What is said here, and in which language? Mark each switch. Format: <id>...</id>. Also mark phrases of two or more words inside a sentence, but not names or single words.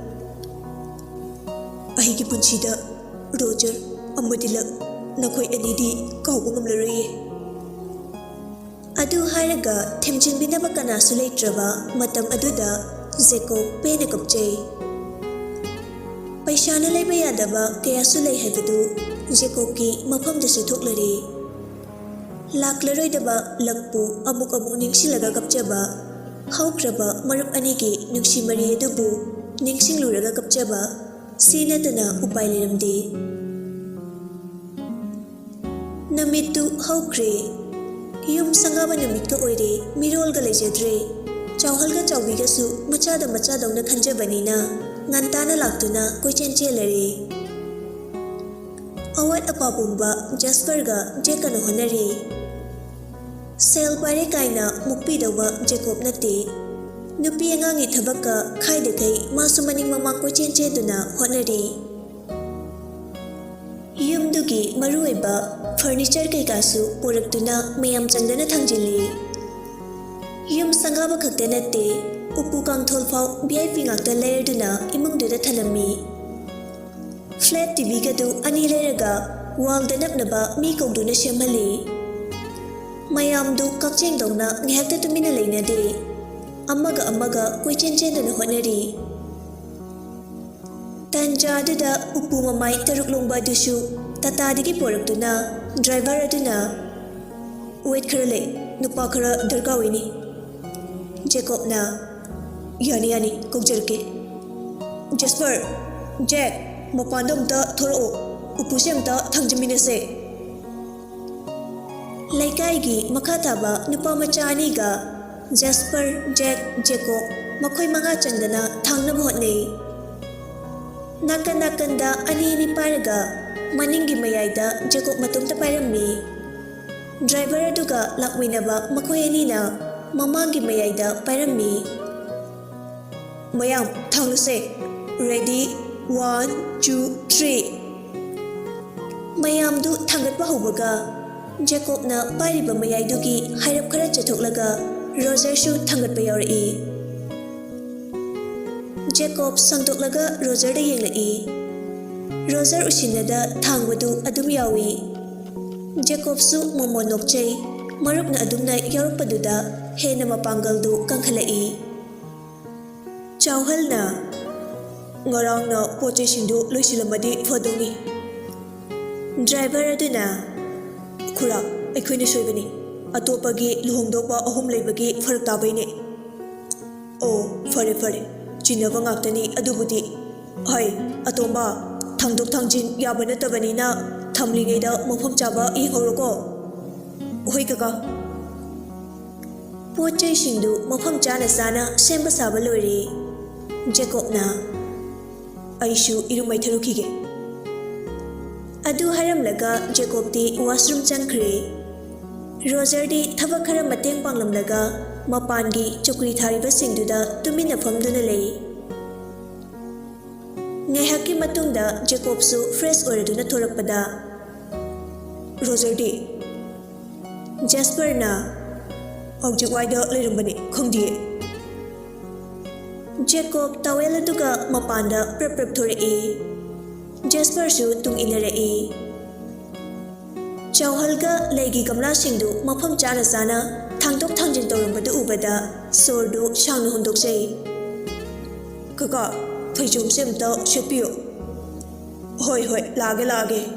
<mni>Aigi punsida Roger amadilak nakoi anidi kauba ngamlaroye. Adu haraga themjinbinaba kanasu leitraba matam aduda Jacob pena kapjai. Paisana leiba yadaba kayasu lei haibadu Jacob ki mafamdasu thoklari. Laklaroidaba lakpu amuk ningsilaga kapjaba haukraba marup anigi nungsimari adubu ningsingluraga kapjaba sinatana upai liramdi. Namitu haukre yum sangaba namitka oire mirolga lejadre chauhalga chaubigasu machada na khanjabanina ngantana laktuna koichen chelare. Awat apapumba Jasperga Jekana honari. Sel pare kaina mukpidawa Jacob nate. Nupi angangi thabaka khaidakai masu maning mamang koichen cheduna honari. Yumdugi maruiba furniture kaikasu puraktuna mayam changdana thangjili. Yum sangaba khakte nate upu kangthol phau VIP ngakta layerduna imungduda thanami. Flat TV gadu ani layeraga wall da napnaba mi kongduna semhali. Mayamdu kakcheng dongna ngihakta tumina leinade. Amaga koichen chenduna honari. Tanjaduda upu mamai taruk longba dusu tatadigi poraktuna driver aduna wait kharale nupa khara darkawini. Jacob na yani kokjarke. Jasper Jack mapandam ta thoro upusem ta thangjaminase. Leikaigi makhataba nupa machani ga Jasper Jack Jacob makhoi manga changdana thangna bhotne. Nakanda ani paraga maningi mayaida Jacob matumta parammi. Driver aduga lakminaba makhoi anina mamangi mayaida parammi. Mayam thangluse. Ready 1 2 3. Mayamdu thangatpa hobaga Jacob na pariba mayaidugi hairap khara chathoklaga Roger shu thangatpa yauri. Jacob sangtoklaga Roger da yenglai. Roger usinada thangwadu adum yawi. Jacob su momon nokchai marupna adumna yarupaduda hena mapangaldu kangkhalai. Chauhalna ngarangna poche shindu loisilamadi fadoni. Driver aduna khura aikhoina soibani atopagi luhongdokpa ahum leibagi farak tabaine. Oh fare chinaba ngaktani adubudi hai atomba thangdok thangjin yaba natabanina thamlingeida mafam chaba ihoroko. Hoi kaka poche shindu mafam chana sana semba saba lori. Jacob na aishu irumai tharukige. Adu haramlaga Jacob di washroom changkhre. Roger di thabak khara mateng panglamlaga mapangi chokri thariba singduda tumina famduna lei. Ngaihaki matungda Jacob su fresh oraduna thorakpada. Roger di ꯖꯦꯁꯄꯔꯅ ꯍꯧꯖꯤꯛ ꯋꯥꯏꯗ ꯂꯩꯔꯝꯕꯅꯤ ꯈꯪꯗꯤꯌꯦ ꯖꯦꯀꯣꯕ ꯇꯥꯋꯦꯜ ꯑꯗꯨꯒ ꯃꯄꯥꯟꯗ ꯄ꯭ꯔꯞ ꯄ꯭ꯔꯞ ꯊꯣꯔꯛꯏ ꯖꯦꯁꯄꯔꯁꯨ ꯇꯨꯡ ꯏꯟꯅꯔꯛꯏ ꯆꯥꯎꯍꯜꯒ ꯂꯩꯒꯤ ꯒꯝꯂꯥꯁꯤꯡꯗꯨ ꯃꯐꯝ ꯆꯥꯅ ꯆꯥꯅ ꯊꯥꯡꯗꯣꯛ ꯊꯥꯡꯖꯤꯟ ꯇꯧꯔꯝꯕꯗꯨ ꯎꯕꯗ ꯁꯣꯔꯗꯨ ꯁꯥꯡꯅ ꯍꯣꯟꯗꯣꯛꯆꯩ ꯀꯀꯥ ꯐꯩꯖꯣꯝꯁꯦ ꯑꯝꯇ ꯁꯦꯠꯄꯤꯌꯣ ꯍꯣꯏ ꯍꯣꯏ ꯂꯥꯛꯑꯒꯦ</mni>